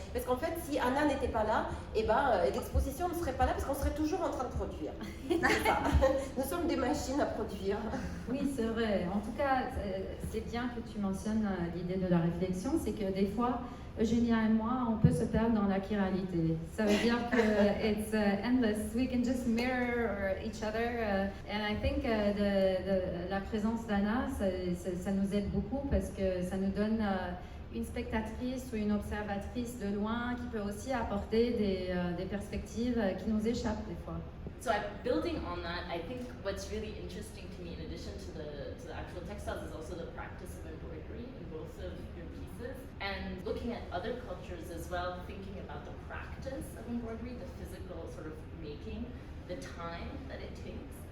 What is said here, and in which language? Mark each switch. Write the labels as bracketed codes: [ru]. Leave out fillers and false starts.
[fr] Parce qu'en fait, si Anna n'était pas là, l'exposition ne serait pas là parce qu'on serait toujours en train de produire. C'est ça. Nous sommes des machines à produire. Oui, c'est vrai. En tout cas, c'est bien que tu mentionnes l'idée de la réflexion, c'est que des fois, Eugénia et moi, on peut se perdre dans la chiralité. Ça veut dire que [en] it's endless. We can just mirror each other. And I think [fr] la présence d'Anna, ça nous aide beaucoup parce que ça nous donne une spectatrice ou une observatrice de loin qui peut aussi apporter des perspectives qui nous échappent des fois. [en] So building on that, I think what's really interesting to me, in addition to the actual textiles, is also the practice of embroidery in both of your pieces, and looking at other cultures as well, thinking about the practice of embroidery, the physical sort of making, the time that it takes.